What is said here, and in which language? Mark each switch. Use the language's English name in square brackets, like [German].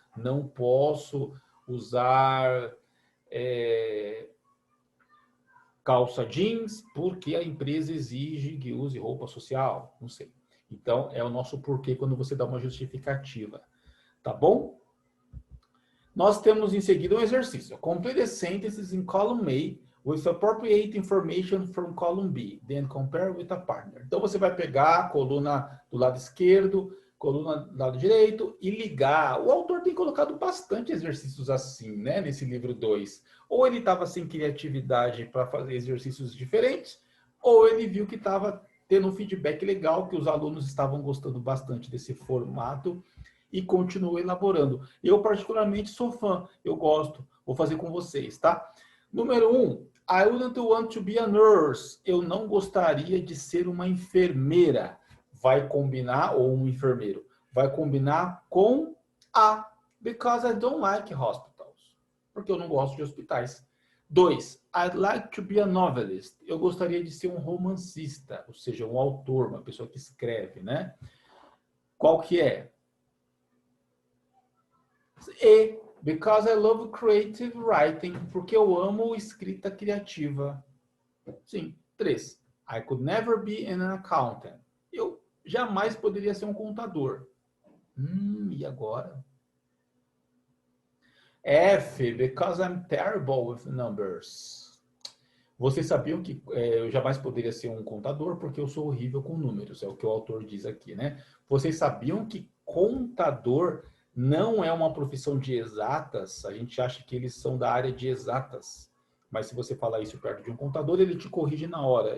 [Portuguese] Não posso usar calça jeans porque a empresa exige que use roupa social. Não sei. Então, é o nosso porquê quando você dá uma justificativa. Tá bom? Nós temos em seguida um exercício. [English] Complete the sentences in column A with appropriate information from column B. Then compare with a partner. [Portuguese] Então, você vai pegar a coluna do lado esquerdo, coluna do lado direito e ligar. O autor tem colocado bastante exercícios assim, né? Nesse livro 2. Ou ele estava sem criatividade para fazer exercícios diferentes, ou ele viu que estava tendo um feedback legal, que os alunos estavam gostando bastante desse formato e continuou elaborando. Eu, particularmente, sou fã, eu gosto, vou fazer com vocês, tá? [English] Número 1, I wouldn't want to be a nurse. [Portuguese] Eu não gostaria de ser uma enfermeira. Vai combinar, ou um enfermeiro, vai combinar com a, [English] because I don't like hospitals. [Portuguese] Porque eu não gosto de hospitais. 2, [English] I'd like to be a novelist. [Portuguese] Eu gostaria de ser um romancista, ou seja, um autor, uma pessoa que escreve, né? Qual que é? E [English] because I love creative writing, [Portuguese] porque eu amo escrita criativa. Sim. 3. [English] I could never be an accountant. [Portuguese] Eu jamais poderia ser um contador. E agora? F. [English] Because I'm terrible with numbers. [Portuguese] Vocês sabiam que eu jamais poderia ser um contador porque eu sou horrível com números, é o que o autor diz aqui, né? Vocês sabiam que contador não é uma profissão de exatas? A gente acha que eles são da área de exatas, mas se você falar isso perto de um contador, ele te corrige na hora.